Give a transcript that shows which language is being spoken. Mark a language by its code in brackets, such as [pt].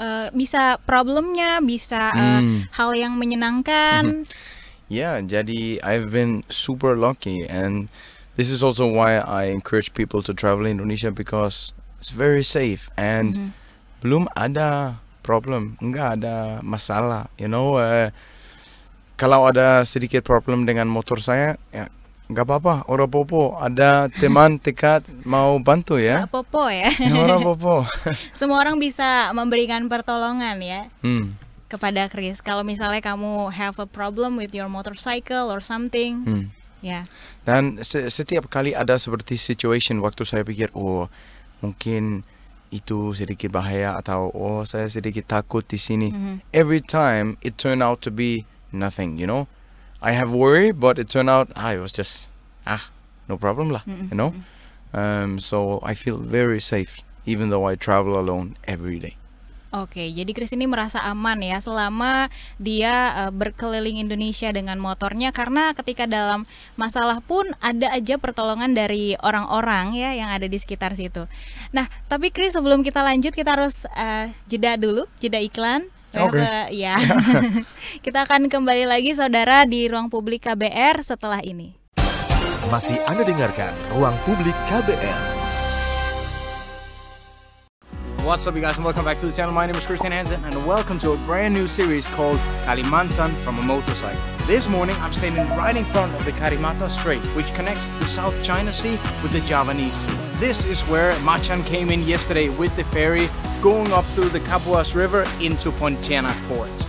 [id] Bisa problemnya, bisa hal yang menyenangkan. [en] Yeah, [id] jadi [en] I've been super lucky, and this is also why I encourage people to travel Indonesia because it's very safe and [id] belum ada problem, nggak ada masalah, [en] you know. [id] Kalau ada sedikit problem dengan motor saya, ya nggak apa-apa, [jv] ora popo. [id] Ada teman dekat mau bantu ya. [jv] Ora popo ya. Ora popo. [id] Semua orang bisa memberikan pertolongan ya kepada Chris. Kalau misalnya kamu [en] have a problem with your motorcycle or something, ya. [id] Dan setiap kali ada seperti situation waktu saya pikir, oh mungkin itu sedikit bahaya atau oh saya sedikit takut di sini. [en] Every time it turned out to be nothing, you know. I have worry, but it turned out I was just no problem lah, you know. So I feel very safe even though I travel alone every day. [id] Oke, jadi Chris ini merasa aman ya selama dia berkeliling Indonesia dengan motornya, karena ketika dalam masalah pun ada aja pertolongan dari orang-orang ya yang ada di sekitar situ. Nah, tapi Chris, sebelum kita lanjut kita harus jeda dulu, jeda iklan. Ya. Kita akan kembali lagi saudara di Ruang Publik KBR setelah ini. Masih Anda dengarkan Ruang Publik KBR. [en] What's up, you guys, and welcome back to the channel. My name is Christian Hansen, and welcome to a brand new series called Kalimantan from a Motorcycle. This morning, I'm standing right in front of the Karimata Strait, which connects the South China Sea with the Javanese Sea. This is where Machan came in yesterday with the ferry, going up through the Kapuas River into Pontianak port.